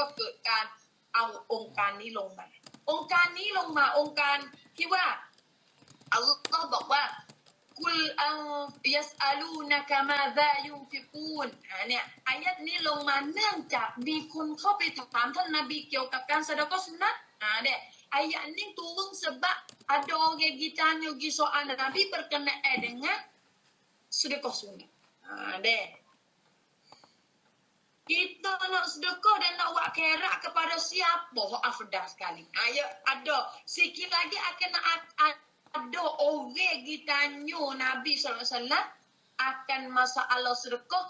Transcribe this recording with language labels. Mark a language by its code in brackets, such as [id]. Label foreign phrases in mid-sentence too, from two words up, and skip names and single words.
[th] เกิดการเอาองค์การนี้ลงมาองค์การที่ว่าอัลลอฮ์บอกว่ากุลยัสอาลูนะกะมาซายุนฟิกูนเนี่ยอายะห์นี้ลงมาเนื่องจากมีคนเข้าไปถามท่านนบีเกี่ยวกับการสะดอกสุนัตเนี่ย [ms] ayat ni turun sebab ada orang tanya soal Nabi berkenaan dengan sedekah sunat. Kita nak sedekah dan nak buat khairat kepada siapa afdal sekali. Ada sikit lagi akan ada orang tanya Nabi sallallahu alaihi wasallam akan masalah sedekah.